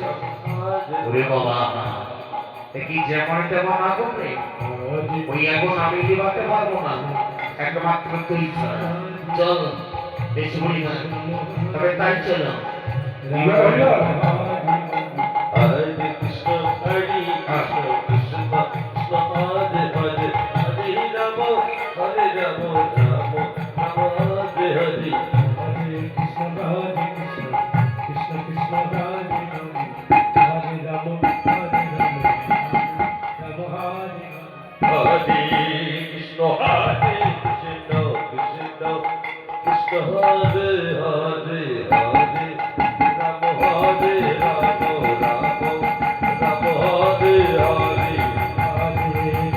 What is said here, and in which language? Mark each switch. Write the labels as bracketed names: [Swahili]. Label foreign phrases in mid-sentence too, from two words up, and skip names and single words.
[Bangla] ওরে বাবা, কি যেমন তেমন আগুন রে, ওই আগুন আমি নিভাতে পারবো না, একমাত্র তুই ছাড়া। চল বেশ বুড়িমা, তবে তাই চলো। হরে কৃষ্ণ হরে কৃষ্ণ কৃষ্ণ কৃষ্ণ হরে হরে হরে রাম হরে রাম রাম রাম হরে হরে হরে কৃষ্ণ কৃষ্ণ কৃষ্ণ হরে রাম হরে রাম হরে রাম রাম হরে হরে কৃষ্ণ হরে কৃষ্ণ কৃষ্ণ কৃষ্ণ হরে হরে হরে রাম হরে রাম রাম রাম হরে হরে হরে